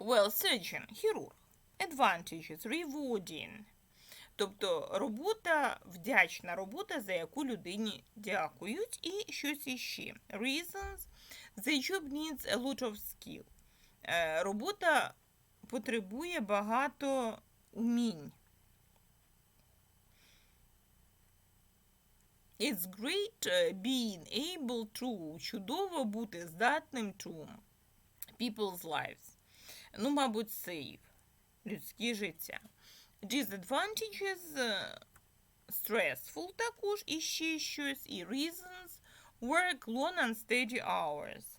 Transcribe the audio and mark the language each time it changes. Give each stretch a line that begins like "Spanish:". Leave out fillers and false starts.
English: Surgeon, хірург. Advantages, rewarding.
Ukrainian: Тобто робота, вдячна робота, за яку людині дякують. І щось іще.
English: Reasons, the job needs a lot of skill.
Ukrainian: Робота потребує багато умінь.
English: It's great being able to.
Ukrainian: Чудово бути здатним
English: to people's lives.
Ukrainian: Мабуть, save. Людське життя.
English: Disadvantages, stressful
Ukrainian: також, і ще щось, і
English: reasons, work long and steady hours.